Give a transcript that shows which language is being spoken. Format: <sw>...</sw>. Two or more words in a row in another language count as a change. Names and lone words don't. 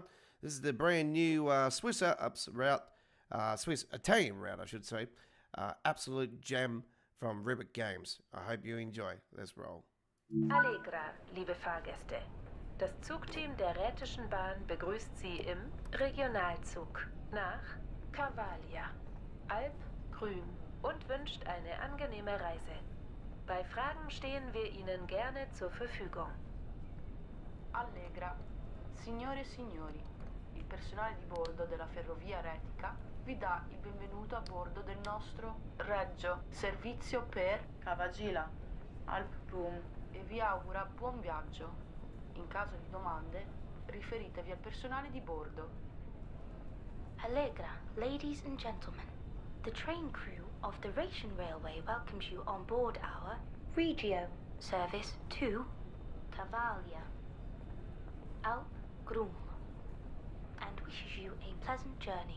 <en>This is the brand new Swiss Alps route, Swiss Italian route, I should say. Absolute gem from Ribbit Games. I hope you enjoy. Let's roll.</en> <de>Allegra, liebe Fahrgäste. Das Zugteam der Rätischen Bahn begrüßt Sie im Regionalzug nach Cavalia, Alp, Grün und wünscht eine angenehme Reise. Bei Fragen stehen wir Ihnen gerne zur Verfügung. Allegra.</de> <it>Signore e signori, il personale di bordo della ferrovia retica vi dà il benvenuto a bordo del nostro Reggio servizio per Cavagila, Alp Room e vi augura buon viaggio. In caso di domande, riferitevi al personale di bordo.</it> <en>Allegra, ladies and gentlemen. The train crew of the Rhaetian Railway welcomes you on board our Regio service to Cavalia, Alp Grum, and wishes you a pleasant journey.</en>